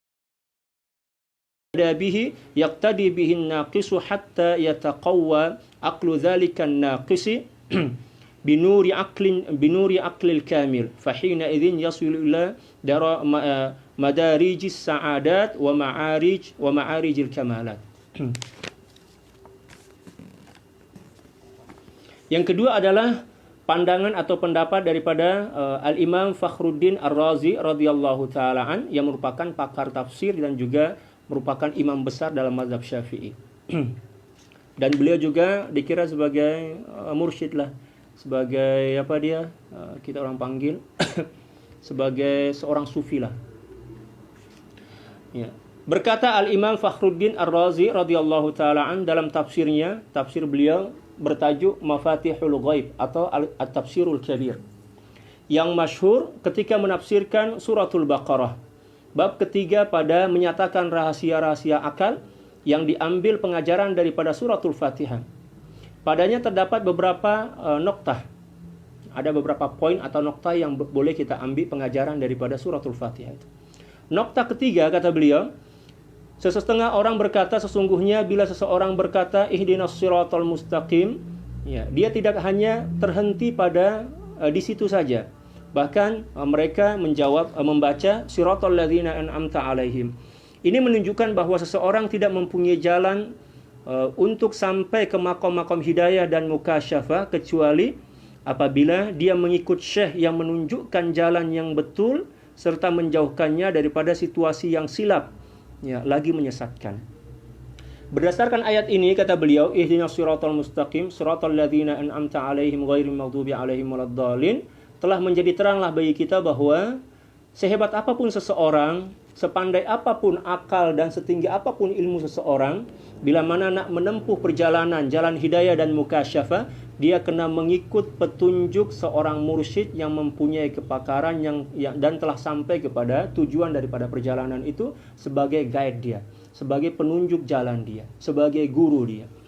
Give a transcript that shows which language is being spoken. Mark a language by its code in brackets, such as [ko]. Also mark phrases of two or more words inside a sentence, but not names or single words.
[ar] به يقتدي به الناقص حتى يتقوى عقل ذلك الناقص بنور عقل الكامل، فحينئذ يصل إلى مدارج السعادات ومعارج الكمالات. [ms] Yang kedua adalah pandangan atau pendapat daripada Al-Imam Fakhruddin Ar-Razi [ar] رضي الله تعالى عن, [ms] yang merupakan pakar tafsir dan juga merupakan imam besar dalam mazhab Syafi'i. Dan beliau juga dikira sebagai mursyid lah, sebagai kita orang panggil sebagai seorang sufi lah. Ya. Berkata Al-Imam Fakhruddin Ar-Razi [ar] رضي الله تعالى عن [ms] dalam tafsirnya, tafsir beliau bertajuk Mafatihul Ghaib atau At-Tafsirul Kabir, yang masyhur ketika menafsirkan suratul Baqarah bab ketiga pada menyatakan rahasia-rahasia akal yang diambil pengajaran daripada suratul Fatihah. Padanya terdapat beberapa noktah. Ada beberapa poin atau noktah yang boleh kita ambil pengajaran daripada suratul Fatihah itu. Noktah ketiga, kata beliau, sesetengah orang berkata sesungguhnya bila seseorang berkata [ar] اهدنا الصراط المستقيم, [ms] ya, dia tidak hanya terhenti pada di situ saja. Bahkan mereka membaca [ar] صراط الذين أنعمت عليهم. [ms] Ini menunjukkan bahwa seseorang tidak mempunyai jalan untuk sampai ke makom-makom hidayah dan mukasyafah kecuali apabila dia mengikut syekh yang menunjukkan jalan yang betul serta menjauhkannya daripada situasi yang silap, ya, lagi menyesatkan. Berdasarkan ayat ini, kata beliau, [ar] اهدنا الصراط المستقيم صراط الذين أنعمت عليهم غير المغضوب عليهم ولا الضالين, [ms] telah menjadi teranglah bagi kita bahwa sehebat apapun seseorang, sepandai apapun akal dan setinggi apapun ilmu seseorang, bila mana nak menempuh perjalanan jalan hidayah dan mukasyafah, dia kena mengikut petunjuk seorang mursyid yang mempunyai kepakaran dan telah sampai kepada tujuan daripada perjalanan itu sebagai guide dia, sebagai penunjuk jalan dia, sebagai guru dia.